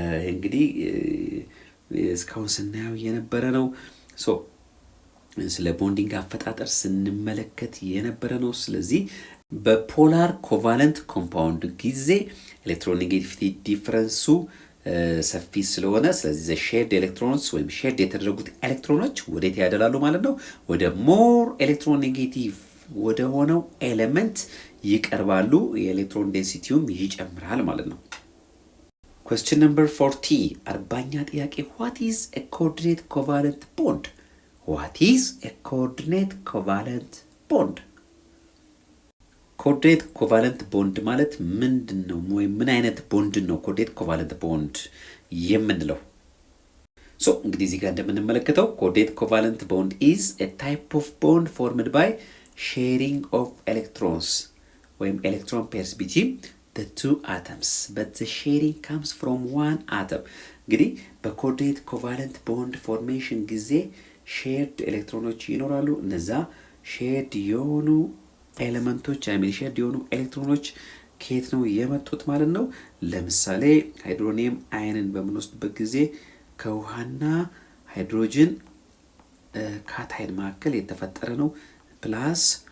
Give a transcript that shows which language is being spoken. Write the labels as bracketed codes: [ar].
[am] እንግዲህ እስካሁን ስናየው የነበረ ነው። ስለ ቦንዲንግ አፈጣጠር ስንመለከት የነበረ ነው። ስለዚህ በፖላር ኮቫለንት ኮምፓውንድ ጊዜ ኤሌክትሮኔጌቲቪቲ ዲፍረንሱ ሰፊ ስለሆነ ስለዚህ ሼርድ ኤሌክትሮንስ ወይም ሼርድ የተደረጉት ኤሌክትሮኖች ወዴት ያደላሉ ማለት ነው? ወደ ሞር ኤሌክትሮኔጌቲቭ ወደ ሆነው ኤሌመንት ይቀርባሉ። የኤሌክትሮን ዴንሲቲውም ይጨምራል ማለት ነው። [en] Question number 40. [am] አርባኛ ጥያቄ [en] What is a coordinate covalent bond? What is a coordinate covalent bond? [am] ኮኦርዲኔት ኮቫለንት ቦንድ ማለት ምንድን ነው? ወይም ምን አይነት ቦንድ ነው ኮኦርዲኔት ኮቫለንት ቦንድ የምንለው? እንግዲህ እዚህ ጋር እንደምንመለከተው [en] ኮኦርዲኔት ኮቫለንት ቦንድ is a type of bond formed by sharing of electrons ወይም electron pairs between the two atoms, but the sharing comes from one atom. [am] እንግዲህ በኮኦርዲኔት ኮቫለንት ቦንድ ፎርሜሽን ጊዜ ሼርድ ኤሌክትሮኖች ይኖራሉ። እነዛ ሼርድ የሆኑ ኤሌመንቶች ሼርድ የሆኑ ኤሌክትሮኖች ከየት ነው የመጡት ማለት ነው? ለምሳሌ ሃይድሮኒየም አየንን በምንወስድበት ጊዜ ከውሃና ሃይድሮጅን ካታይን መካከል የተፈጠረ ነው። ፕላስ